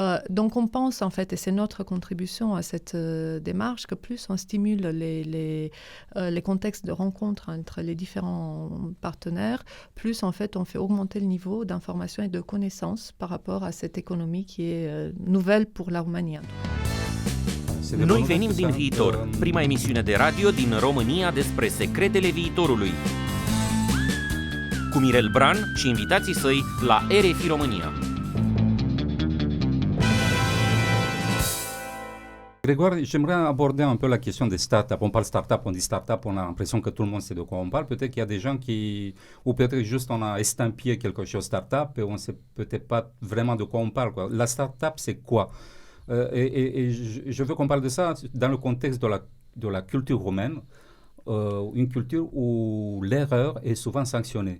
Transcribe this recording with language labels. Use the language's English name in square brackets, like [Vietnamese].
[French] Donc on pense en fait, et c'est notre contribution à cette démarche, que plus on stimule les contextes de rencontre entre les différents partenaires, plus en fait on fait augmenter le niveau d'information et de connaissances par rapport à cette économie qui est nouvelle pour la Roumanie. [Romanian] Noi venim din viitor, prima emisiune de radio din România despre secretele viitorului. Cu Mirel Bran și invitații săi la RFI România. [French] Grégoire, j'aimerais aborder un peu la question des startups. On parle startup, on dit startup, on a l'impression que tout le monde sait de quoi on parle. Peut-être qu'il y a des gens ou peut-être juste on a estampillé quelque chose startup et on ne sait peut-être pas vraiment de quoi on parle, quoi. La startup, c'est quoi? Et je veux qu'on parle de ça dans le contexte de la culture roumaine, une culture où l'erreur est souvent sanctionnée.